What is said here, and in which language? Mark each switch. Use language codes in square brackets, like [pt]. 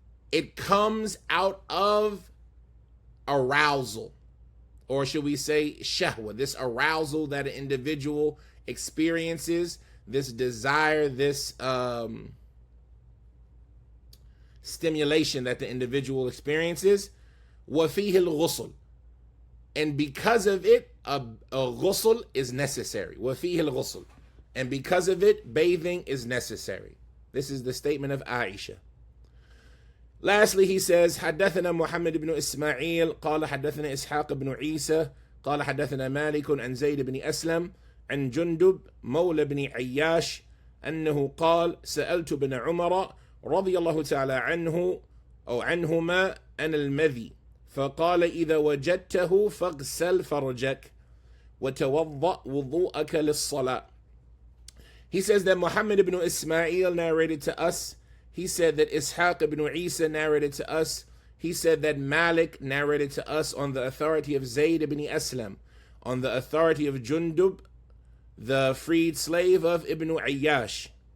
[en] It comes out of arousal, or should we say shahwa, this arousal that an individual experiences, this desire, this stimulation that the individual experiences. [ar] وَفِيهِ الْغُسُلُ, [en] and because of it, a ghusl is necessary. [ar] وَفِيهِ الْغُسُلُ, [en] and because of it, bathing is necessary. This is the statement of Aisha. Lastly, he says, [ar] حدثنا محمد بن إسماعيل قال حدثنا إسحاق بن عيسى قال حدثنا مالك عن زيد بن أسلم عن جندب مولى بن عياش أنه قال سألت بن عمر رضي الله تعالى عنه أو عنهما عن المذي فقال إذا وجدته فاغسل فرجك وتوضأ وضوءك للصلاة. [en] He says that Muhammad ibn Ismail narrated to us. He said that Ishaq ibn Isa narrated to us. He said that Malik narrated to us on the authority of Zayd ibn Aslam, on the authority of Jundub, the freed slave of Ibn Ayyash.